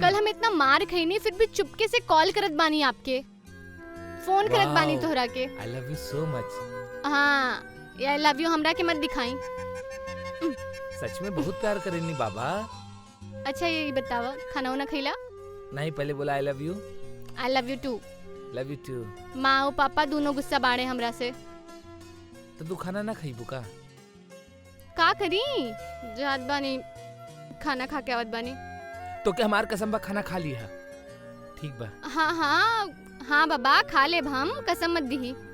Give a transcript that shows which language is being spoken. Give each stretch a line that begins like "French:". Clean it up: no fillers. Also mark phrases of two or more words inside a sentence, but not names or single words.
Bhojpuri: कल हम इतना मार खईनी फिर भी चुपके से कॉल करत बानी आपके, फोन करत बानी
English: Wow.
Bhojpuri: तोहरा के।
English: I love you so much.
Bhojpuri: हाँ ये
English: love you
Bhojpuri: हमरा के मत दिखाई। सच में बहुत प्यार करेनी बाबा। अच्छा ये बतावा खाना वाना खैला? नहीं पहले बोला
English: I love you. I love you too. love you too.
Bhojpuri: माँ और पापा दोनों गुस्सा बाड़े हमरा से। तो तू खाना ना खाई बुका? का करी, जात बानी खाना खा के आवत बानी। तो क्या हमार कसम बा खाना खा लिया? ठीक बा। हाँ हाँ हाँ बाबा खा ले, हम कसम मत दी।